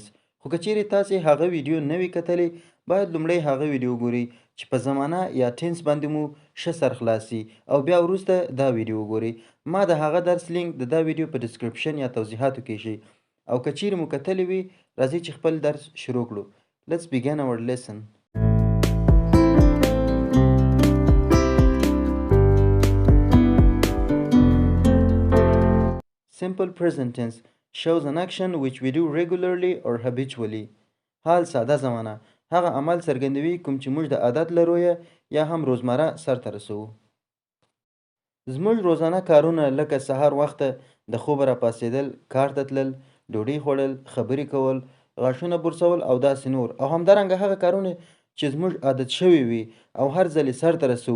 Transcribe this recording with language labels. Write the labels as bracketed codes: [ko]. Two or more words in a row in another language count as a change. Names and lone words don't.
[ps] خو که چیرې تاسې هغه ویډیو نه وي کتلې، باید لومړی هغه ویډیو وګورئ چې په زمانه یا ټینس باندې مو ښه سر خلاص شي، او بیا وروسته دا ویډیو وګورئ. ما د هغه درس لینک د دا ویډیو په ډسکرپشن یا توضیحاتو کې ایښی، او که چیرې مو کتلی وي، راځئ چې خپل درس شروع کړو. [en] Let's begin our lesson. Simple present tense shows an action which we do regularly or habitually. [ps] حال ساده زمانه هغه عمل څرګندوي کوم چې موږ د عادت لرو یا هم روزمره سرته رسوو. زموږ روزانه کارونه لکه سهار وخته د خوبه راپاڅېدل، کار ته تلل، ډوډۍ خوړل، خبرې کول، غاښونه برسول او داسې نور، او همدارنګه هغه کارونه چې زموږ عادت شوي وي او هر ځل یې سرته رسوو.